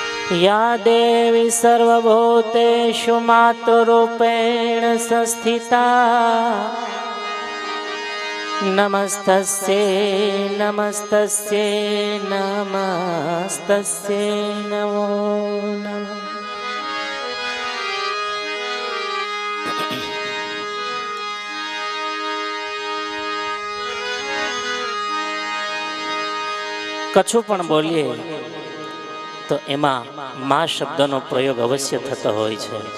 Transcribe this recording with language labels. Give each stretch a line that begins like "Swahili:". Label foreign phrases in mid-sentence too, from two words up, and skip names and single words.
Sanskrit: या देवी सर्वभूतेषु मातृरूपेण संस्थिता नमस्तस्यै नमस्तस्यै नमस्तस्यै नमो नमः।
Gujarati: કચ્છું પણ બોલીએ તો એમાં મા શબ્દનો પ્રયોગ અવશ્ય થતો હોય છે.